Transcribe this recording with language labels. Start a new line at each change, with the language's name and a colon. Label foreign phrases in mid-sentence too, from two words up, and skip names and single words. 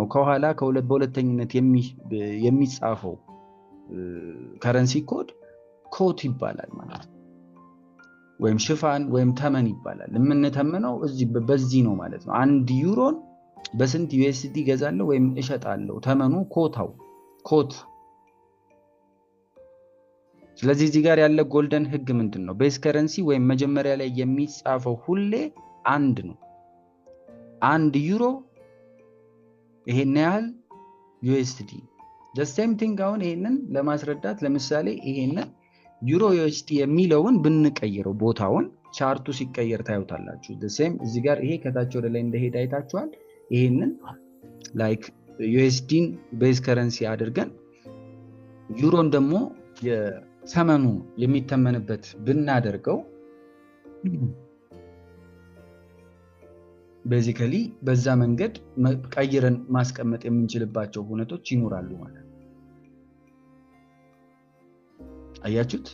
Amharic: ከኋላ በሁለተኝነት የሚጻፈው
English: currency quote
Amharic: ይባላል ማለት ነው። ወይም ሽፋን ወይም ተመን ይባላል። የምንተምነው በዚህ ነው ማለት ነው። አንድ ዩሮን በስንት ዩኤስዲ ገዛለሁ ወይም እሸጣለሁ፣ ተመኑ ኮት። ስለዚህ እዚህ ጋር ያለ ጎልደን ህግ ምንድን ነው?
English: base currency
Amharic: ወይም መጀመሪያ ላይ የሚጻፈው ሁሌ አንድ ነው። አንድ ዩሮ ይሄን ያህል ዩኤስዲ the
English: same thing።
Amharic: አሁን ይሄንን ለማስረዳት ለምሳሌ ይሄንን ዩሮ ዩኤስዲ የሚለውን ብንቀይረው ቦታውን ቻርቱ ሲቀየር ታዩታላችሁ።
English: the same
Amharic: እዚህ ጋር ይሄ ከታች ወደ ላይ እንደሄደ አይታችኋል። ይሄንን ላይክ ዩኤስዲን
English: base currency
Amharic: አድርገን ዩሮን ደግሞ የሰመኑ የሚተመንበት ብናደርገው ቤዚካሊ በዛ መንገድ ቀይረን ማስቀመጥ የምንችልባቸው ሁኔታዎች ይኖራሉ ማለት ነው። አያችሁት?